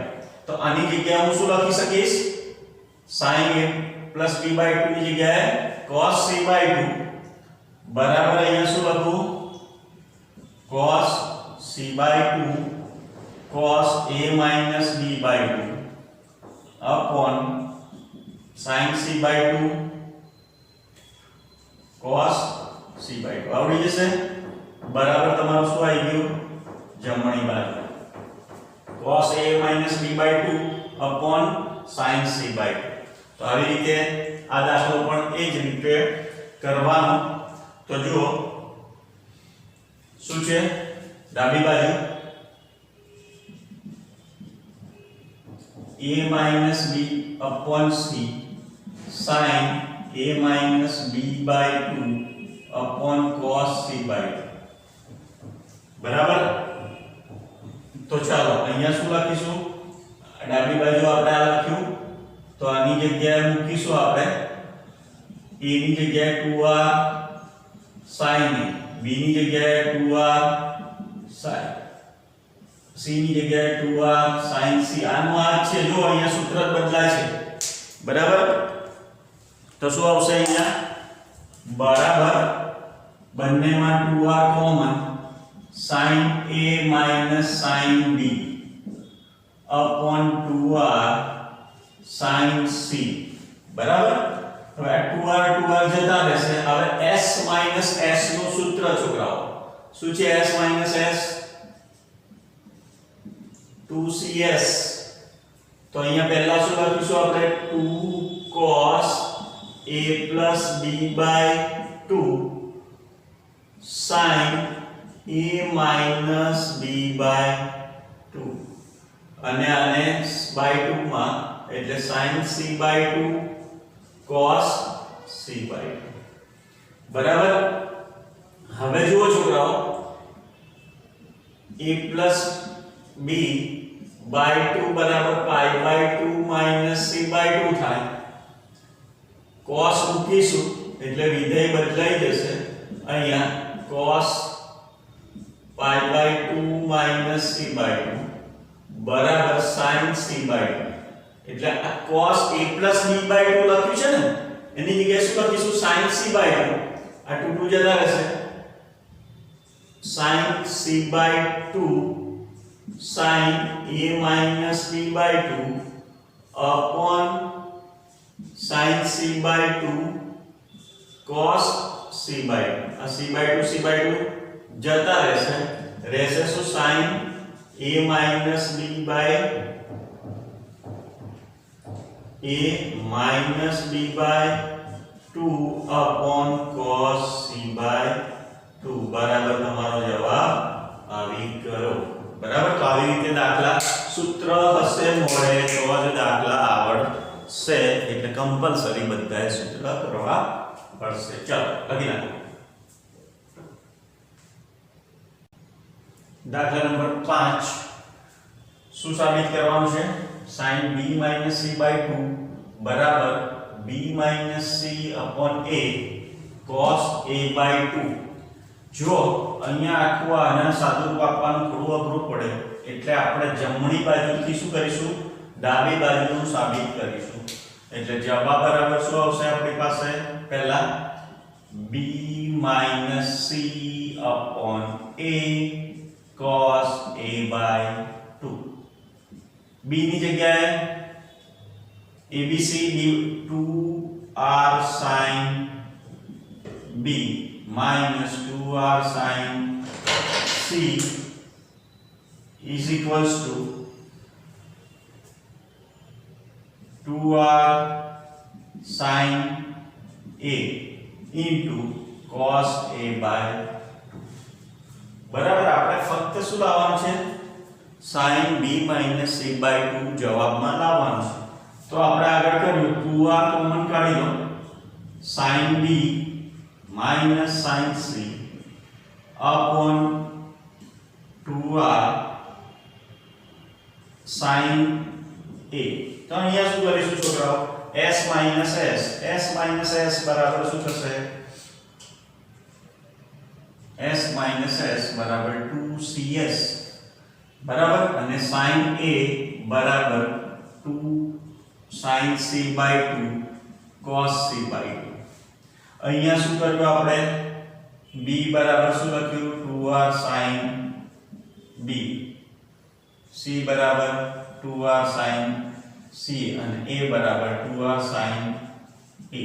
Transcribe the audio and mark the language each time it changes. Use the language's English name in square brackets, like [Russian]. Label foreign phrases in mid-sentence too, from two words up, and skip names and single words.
[Gujarati] તો આની જગ્યાએ હું શું લખી શકીશ? [English] sin a plus b by 2 [Gujarati] ની જગ્યાએ [English] cos c by 2 [Gujarati] બરાબર અહીંયા શું લખું? [English] cos c by 2 cos a minus b by 2 upon sin c by 2 cos c by 2 [Gujarati] આવડી જશે બરાબર તમારું શું આવી ગયું જમણી બાજુ [English] cos a minus b by 2 upon sin c by 2 [Gujarati] તો આવી રીતે આ દાખલો પણ એ જ રીતે કરવાનો તો જુઓ શું છે ડાબી બાજુ [English] a minus b upon c sin a minus b by 2 upon cos c by 2 [Gujarati] બરાબર તો ચાલો અહીંયા શું લખીશું ડાબી બાજુ આપણે આ લખ્યું તો આની જગ્યાએ મૂકીશું આપણે a ની જગ્યાએ [English] 2r sin a [Gujarati] b ની જગ્યાએ [English] 2r sin [Gujarati] c ની જગ્યાએ [English] 2r sin c [Gujarati] આનું આ છે જો અહીંયા સૂત્ર બદલાય છે બરાબર તો શું આવશે અહીંયા બરાબર બંનેમાં 2r કોમન [English] sin a minus sin b upon 2r sin c [Gujarati] બરાબર હવે 2r જતા રહેશે હવે [English] s minus s [Gujarati] નું સૂત્ર છોકરાઓ શું છે [English] s minus s 2cs [Gujarati] તો અહીંયા પહેલા શું લખીશું આપણે [English] 2 cos a plus b by 2 sin a minus b by 2 [Gujarati] અને આને [English] by 2 [Gujarati] માં એટલે [English] sin c by 2 cos c by 2 [Gujarati] બરાબર હવે જુઓ છોકરાઓ [English] a plus b by 2 બરાબર pi by 2 minus c by 2 થાય cos [Gujarati] મૂકીશું એટલે વિધેય બદલાઈ જશે અહીંયા [English] cos pi by 2 minus c by 2 બરાબર sin c by 2 [Gujarati] એટલે આ [English] cos a plus b by 2 [Gujarati] લખ્યું છે ને એની જગ્યાએ શું લખીશું [English] sin c by 2 આ 2 [Gujarati] જતા રહેશે [English] sin c by 2 sin a minus b by 2 upon sin c by 2 cos c by 2 આ c by 2 [Gujarati] જતા રહેશે શું [English] sin a minus b by 2 upon cos c by 2 [Gujarati] બરાબર તમારો જવાબ આવી કરો બરાબર તો આવી રીતે દાખલા સૂત્ર હશે મોડે તો જ દાખલા આવડશે એટલે કમ્પલસરી બધાએ સૂત્ર કરવા પડશે ચાલો લખી નાખો દાખલા નંબર 5 શું સાબિત કરવાનું છે [English] sin b c by 2 [Gujarati] બરાબર b c [English] upon a cos a by 2 [Gujarati] જો અહીંયા આખું આના સાદુરૂપ આપવાનું થોડું અઘરું પડે એટલે આપણે જમણી બાજુથી શું કરીશું ડાબી બાજુનું સાબિત કરીશું એટલે જવાબ બરાબર શું આવશે આપણી પાસે પહેલા [English] b c upon a cos a by 2 [Gujarati] b ની જગ્યાએ abc [English] 2r sin b minus 2r sin c is equals to 2r sin a into cos a by 2 [Gujarati] બરાબર આપણે ફક્ત શું લાવવાનું છે [English] sin b minus c by 2 [Gujarati] જવાબમાં લાવવાનું છે તો આપણે આગળ કર્યું 2r કોમન કાઢી લો [English] sin b minus sin c upon 2r sin a [Gujarati] તો અહીંયા શું કરીશું છોકરાઓ [English] s minus s [Gujarati] બરાબર શું થશે [English] s minus s બરાબર 2cs બરાબર અને sin a બરાબર 2 sin c by 2 cos c by 2 [Gujarati] અહીંયા શું કર્યું આપણે [English] b [Gujarati] બરાબર શું લખ્યું [English] 2r sin b, c બરાબર 2r sin c અને a બરાબર 2r sin a.